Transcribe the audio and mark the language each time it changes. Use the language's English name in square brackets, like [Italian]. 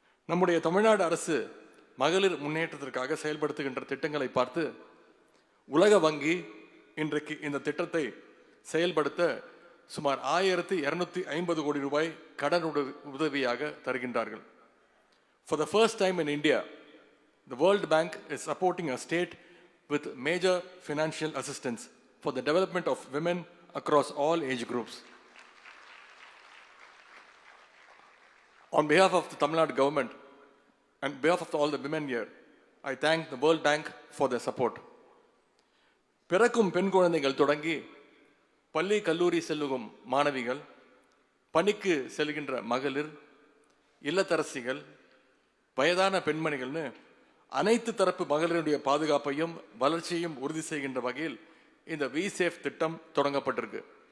[Tamil] நம்முடைய தமிழ்நாடு அரசு மகளிர் முன்னேற்றத்திற்காக செயல்படுத்துகின்ற திட்டங்களை பார்த்து உலக வங்கி இன்றைக்கு இந்த திட்டத்தை செயல்படுத்த சுமார் 1250 கோடி ரூபாய் கடன் உதவியாக தருகின்றார்கள். [English] For the first time in India, the World Bank is supporting a state with major financial assistance for the development of women across all age groups. On behalf of the Tamil Nadu government and behalf of all the women here, I thank the World Bank for their support. [Tamil] பிறக்கும் பெண் குழந்தைகள் தொடங்கி பள்ளி கல்லூரி செல்லும் மாணவிகள், பணிக்கு செல்கின்ற மகளிர், இல்லத்தரசிகள், வயதான பெண்மணிகள்னு அனைத்து தரப்பு மகளிருடைய பாதுகாப்பையும் வளர்ச்சியையும் உறுதி செய்கின்ற வகையில் இந்த விசேஃப் திட்டம் தொடங்கப்பட்டிருக்கு.